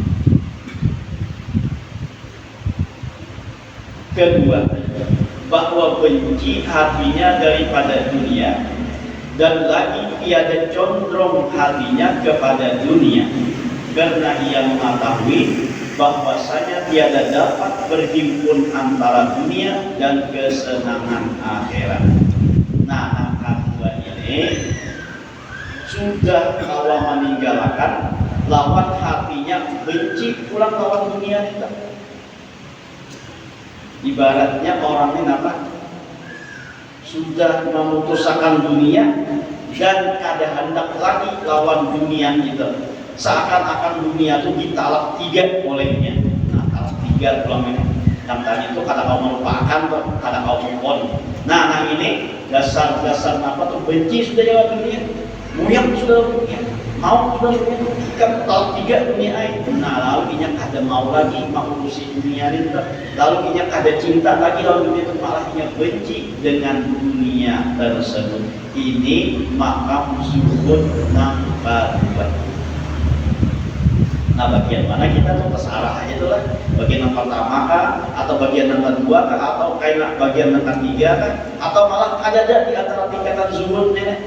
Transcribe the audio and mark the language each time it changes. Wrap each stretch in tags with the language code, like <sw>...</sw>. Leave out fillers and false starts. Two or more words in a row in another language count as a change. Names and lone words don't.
<id>Kedua, bahwa benci hatinya daripada dunia dan lagi tiada condong hatinya kepada dunia, karena ia mengetahui bahwasanya tiada dapat berhimpun antara dunia dan kesenangan akhirat.</id> <bjn>Nah, kedua ini sudah kawa meninggalkan, lawan hatinya benci pulang lawan dunia kita.</bjn> <id>Ibaratnya orang ini apa?</id> <bjn>Sudah memutuskan dunia dan kada hendak lagi lawan dunia itu.</bjn> <id>Seakan-akan dunia itu ditalak 3 olehnya.</id> <bjn>Nah, talak 3 pulang ini. Yang tadi itu kada kau melupakan, kada kau</bjn> <en>move on.</en> <bjn>Nah ini dasar-dasar apa tuh, benci sudah jawab dunia, muyang sudah dunia, mau sudah dunia, ikan talak 3 dunia itu. Nah lalu inya kada mau lagi mengurusi dunia itu, lalu inya kada cinta lagi lawan dunia itu, malah inya benci dengan dunia tersebut.</bjn> <id>Ini makam zuhud nomor 2.</id> <bjn>Nah bagian mana kita tuh terserah aja tuh lah, bagian yang pertama kah, atau bagian yang kedua kah, atau kayak bagian yang ketiga kah, atau malah ada di antara tingkatan zuhudnya.</bjn>